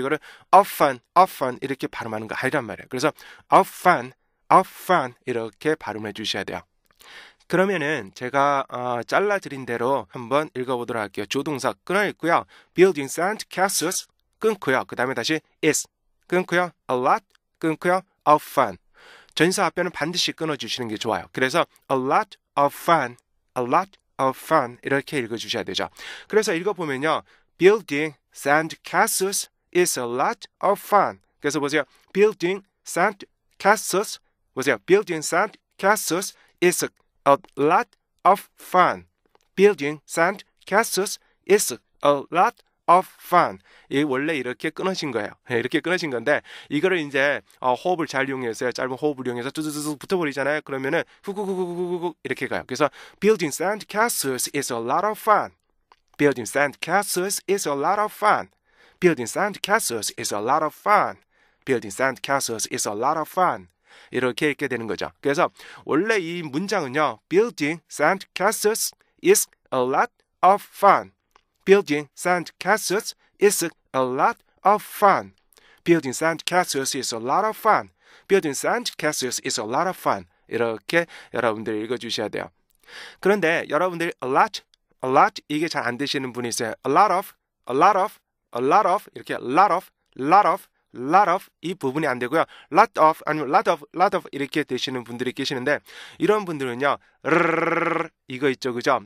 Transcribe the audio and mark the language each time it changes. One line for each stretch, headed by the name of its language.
Korean: 이거를
English: of fun
Korean: 이렇게 발음하는 거 아니란 말이에요. 그래서 of fun 이렇게 발음해 주셔야 돼요. 그러면은 제가 잘라드린 대로 한번 읽어보도록 할게요. 조동사 끊어 있고요.
English: building sand castles
Korean: 끊고요. 그 다음에 다시 is 끊고요.
English: a lot
Korean: 끊고요.
English: of fun.
Korean: 전사 앞에는 반드시 끊어주시는 게 좋아요. 그래서
English: a lot of fun, a lot of fun
Korean: 이렇게 읽어주셔야 되죠. 그래서 읽어보면요.
English: Building sand castles is a lot of fun.
Korean: 그래서 보세요.
English: Building sand castles
Korean: 보세요.
English: Building sand castles is a lot of fun. Building sand castles is a lot of fun.
Korean: 이 원래 이렇게 끊어진 거예요. 이렇게 끊어진 건데 이거를 이제 호흡을 잘 이용해서 짧은 호흡을 이용해서 뚜두두두 붙어버리잖아요. 그러면은 후구구구구구 이렇게 가요.
English: 그래서 Building sand castles is a lot of fun. Building sand castles is a lot of fun. Building sand castles is a lot of fun. Building sand castles is a lot of fun.
Korean: 이렇게 읽게 되는 거죠. 그래서 원래 이 문장은요.
English: Building sand castles is a lot of fun. Building sand castles is a lot of fun. Building sand castles is a lot of fun. Building sand castles is a lot of fun.
Korean: 이렇게 여러분들 읽어주셔야 돼요. 그런데 여러분들이
English: a lot
Korean: 이게 잘 안 되시는 분이 있어요.
English: a lot of
Korean: 이렇게
English: lot of
Korean: 이 부분이 안 되고요.
English: lot of
Korean: 아니면 lot of 이렇게 되시는 분들이 계시는데 이런 분들은요. 이거 있죠. 그죠?